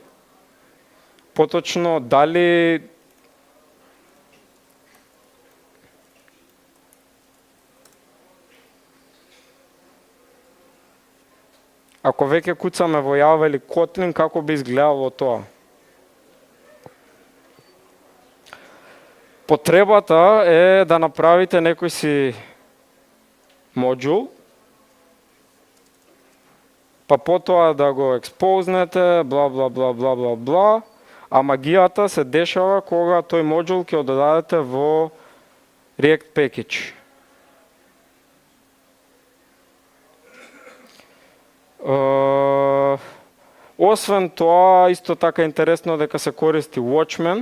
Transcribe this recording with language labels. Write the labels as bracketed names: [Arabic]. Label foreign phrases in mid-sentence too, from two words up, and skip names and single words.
[Macedonian] Поточно, дали ако веќе куцаме во Java или Kotlin, како би изгледало тоа? Потребата е да направите некој си модул, па потоа да го експознете, бла бла бла бла бла бла, а магијата се дешава кога тој модул ќе го додадете во React Package. Освен тоа, исто така интересно дека се користи Watchman.